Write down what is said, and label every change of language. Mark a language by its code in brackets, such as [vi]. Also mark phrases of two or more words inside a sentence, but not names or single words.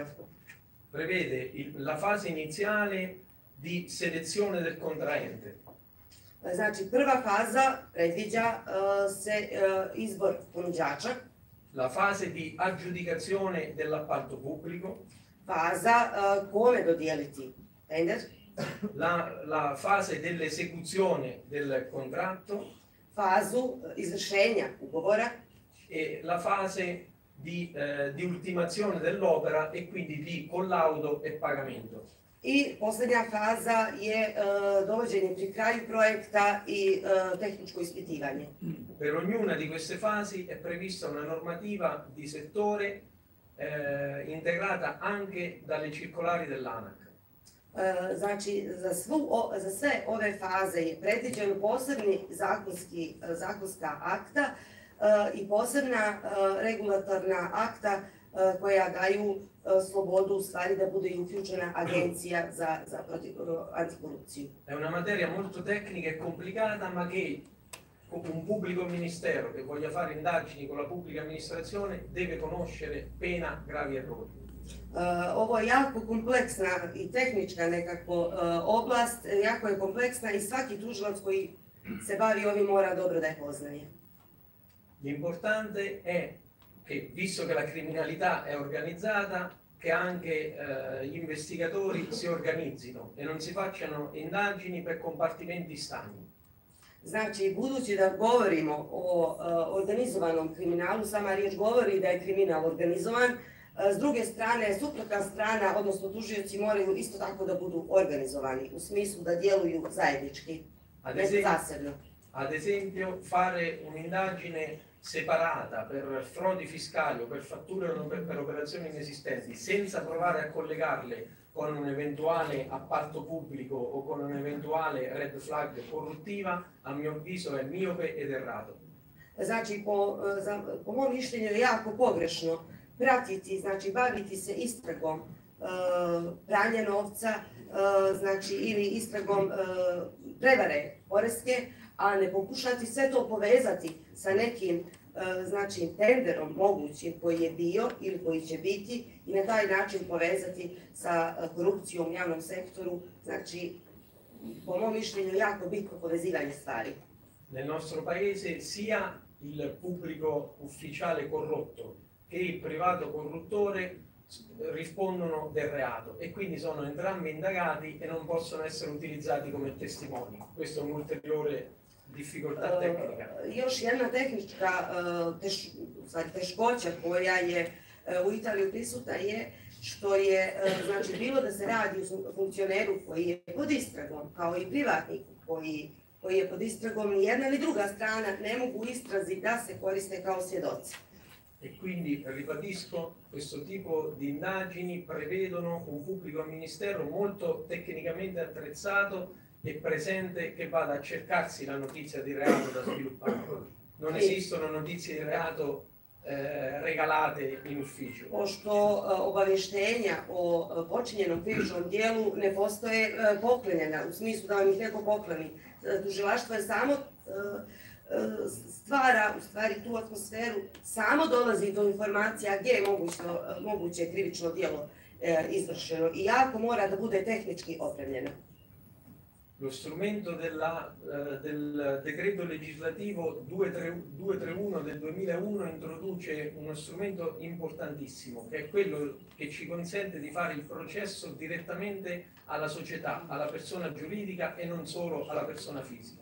[it] Prevede la fase iniziale di selezione del contraente. [bs] Znači, prva faza predviđa se izbor ponuđača. [it] La fase di aggiudicazione dell'appalto pubblico. [bs] Faza kome dodijeliti tender. [it] La fase dell'esecuzione del contratto. [bs] Fazu izvršenja ugovora. [it] E la fase di ultimazione dell'opera e quindi di collaudo e pagamento. [bs] I posljednja faza je dovođenje pri kraju projekta i tehničko ispitivanje. [it] Per ognuna di queste fasi è prevista una normativa di settore integrata anche dalle circolari dell'ANAC. [bs] Znači, za sve ove faze je predviđeno posebni zakonska akta i posebna regulatorna akta koja daju slobodu u stvari da bude i uključena agencija za antikorupciju. [it] È una materia molto tecnica e complicata, ma che un pubblico ministero che voglia fare indagini con la pubblica amministrazione deve conoscere pena gravi errori. [bs] Ovo je jako kompleksna i tehnička nekako oblast, jako je kompleksna i svaki tužilac koji se bavi ovim mora dobro da je poznaje. [it] L'importante è che, visto che la criminalità è organizzata, che anche gli investigatori si organizzino e non si facciano indagini per compartimenti stagni. [bs] Znači, budući da govorimo o organizovanom kriminalu, sama riječ govori da je kriminal organizovan, s druge strane, suprotna strana, odnosno tužioci moraju isto tako da budu organizovani, u smislu da djeluju zajednički, ne zasebno. [it] Ad esempio, fare un'indagine separata per frodi fiscali o per fatture o per operazioni inesistenti senza provare a collegarle con un eventuale appalto pubblico o con un'eventuale [en] red flag [it] corruttiva, a mio avviso è miope ed errato. [bs] Znači, po mom mišljenju je jako pogrešno pratiti, znači baviti se istragom pranja novca, znači ili istragom prevare poreske, a ne pokušati sve to povezati sa nekim znači tenderom mogućim koji je bio ili koji će biti i na taj način povezati sa korupcijom u javnom sektoru, znači po mom mišljenju jako bitno povezivanje stvari. [it] Nel nostro paese sia il pubblico ufficiale corrotto che il privato corruttore rispondono del reato e quindi sono entrambi indagati e non possono essere utilizzati come testimoni. Questo è un'ulteriore difficoltà tecnica. [bs] Još jedna tehnička teškoća koja je u Italiji prisutna je što je, znači, bilo da se radi o funkcioneru koji je pod istragom, kao i privatniku koji je pod istragom, ni jedna ni druga strana ne mogu u istrazi da se koriste kao svjedoci. [it] E quindi ribadisco, questo tipo di indagini prevedono un pubblico ministero molto tecnicamente attrezzato e presente che vada a cercarsi la notizia di reato da sviluppare. Non esistono notizie di reato regalate in ufficio. [bs] Pošto obavještenja o počinjenom krivičnom dijelu ne postoje poklenjena, u smislu da vam ih neko pokloni. Tužilaštvo je samo stvara u stvari tu atmosferu, samo dolazi do informacija gdje je moguće krivično djelo izvršeno i jako mora da bude tehnički opremljeno. [it] Lo strumento del decreto legislativo 231 del 2001 introduce uno strumento importantissimo, che è quello che ci consente di fare il processo direttamente alla società, alla persona giuridica e non solo alla persona fisica.